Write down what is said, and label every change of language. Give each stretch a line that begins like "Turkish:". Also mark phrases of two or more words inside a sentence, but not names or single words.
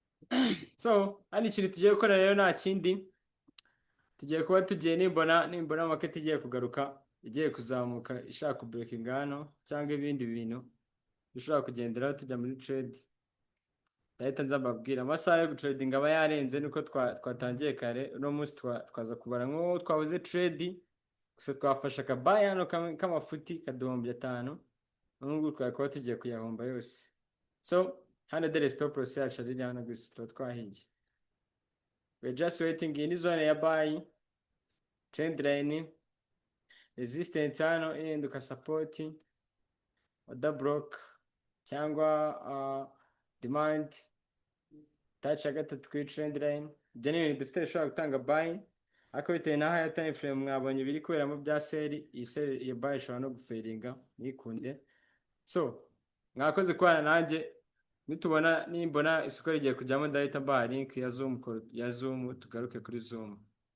Kinyarwanda: So hano ikintu tugiye gukora rero nta kindi, tugiye kuba tugiye nimbona market igiye kugaruka, igiye kuzamuka ishaka kubreakinga hano cyangwa ibindi bintu dushobora kugenderaho tujya muri trade, ndahita nza mbabwira amasaha yo gutradinga aba yarenze, nuko twatangiye kare. Uno munsi twaza kubara nk'uwo twabuze trade gusa twafashe akabaye hano k'amafuti kaduhombya 5, n'ubwo twari kuba tugiye kuyahomba yose. So hano dere stop loss yacu ari hano gusa tuba twahiye.
English: We're just waiting in zone ya buy, trend line, resistance
Kinyarwanda: hano ihinduka
English: support, order block cyangwa demand, touch
Kinyarwanda: ya gatatu kuri
English: trend line.
Kinyarwanda: Ibyo ni ibintu dufite bishobora gutanga buy, ariko bitewe n'aho ya
English: time frame
Kinyarwanda: mwabonye biri kuberamo bya seri, iyi seri iyo buy ishobora no guferinga ntikunde. So mwakoze kubana nanjye, nimbona isoko rigiye kujyamo ndahita mbaha link ya Zoom tugaruke kuri Zoom.